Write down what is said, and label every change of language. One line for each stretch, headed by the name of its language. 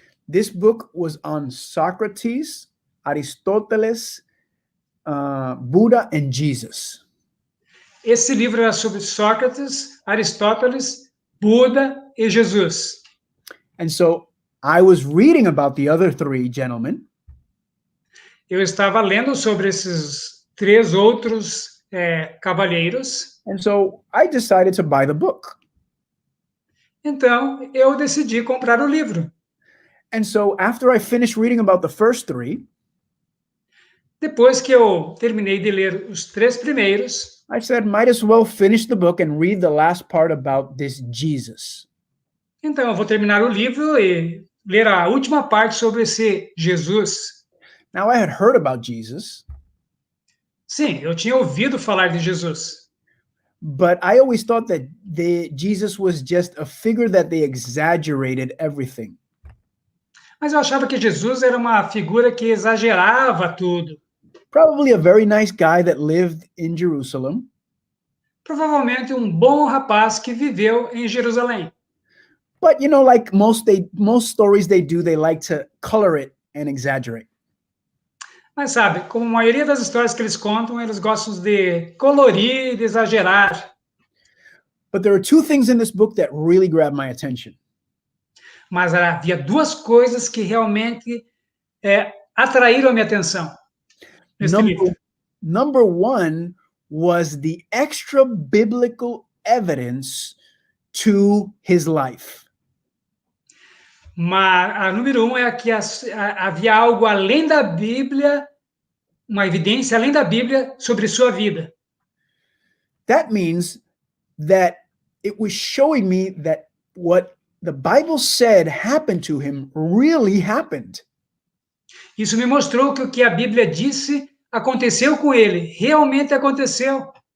English: This book was on Socrates, Aristoteles, Buddha, and Jesus.
Portuguese: Esse livro era sobre Sócrates, Aristóteles, Buda e Jesus.
English: And so I was reading about the other three gentlemen,
Portuguese: Eu estava lendo sobre esses três outros cavalheiros.
English: and so I decided to buy the book.
Portuguese: Então, eu decidi comprar o livro.
English: And so after I finished reading about the first three,
Portuguese: Depois que eu terminei de ler os três primeiros,
English: I said, might as well finish the book and read the last part about this Jesus.
Portuguese: então eu vou terminar o livro e ler a última parte sobre esse Jesus.
English: Now, I had heard about Jesus,
Portuguese: Sim, eu tinha ouvido falar de Jesus,
English: but I always thought that Jesus was just a figure that they exaggerated everything.
Portuguese: mas eu achava que Jesus era uma figura que exagerava tudo.
English: Probably a very nice guy that lived in Jerusalem,
Portuguese: Provavelmente um bom rapaz que viveu em Jerusalém.
English: but you know, like most stories they do, they like to color it and exaggerate.
Portuguese: Mas sabe, como a maioria das histórias que eles contam, eles gostam de colorir, de exagerar.
English: But there are two things in this book that really grabbed my attention.
Portuguese: Mas havia duas coisas que realmente atraíram a minha atenção nesse livro.
English: Number one was the extra biblical evidence to his life.
Portuguese: Mas a número um é que havia algo além da Bíblia, uma evidência além da Bíblia sobre sua vida.
English: That means that it was showing me that what the Bible said happened to him really happened.
Portuguese: Isso me mostrou que o que a Bíblia disse aconteceu com ele, realmente aconteceu.